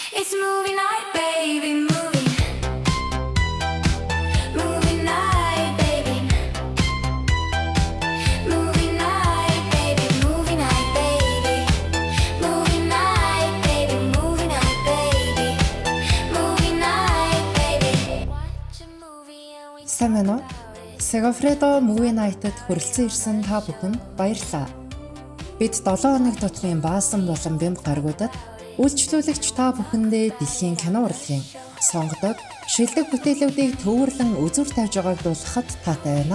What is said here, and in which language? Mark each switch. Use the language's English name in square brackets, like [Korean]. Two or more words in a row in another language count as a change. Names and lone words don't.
[English] It's movie night, baby, movie night, baby. Movie night, baby, movie night, baby. Movie night, baby, movie night, baby. Movie night, baby. Watch a movie and we [Mongolian] Сайн байна уу? Segafredo Movie Night-д хүрэлцэн ирсэн та бүхэнд баярлалаа. Бид 7 хоног тутмын баасан болон бямб гаргуудад үйлчлүүлэгч та бүхэндээ дэлхийн кино урлагийн сонгодог, шилдэг бүтээлүүдийг төвөрлөн үзүр тавьж байгааг дуулгахад таатай байна.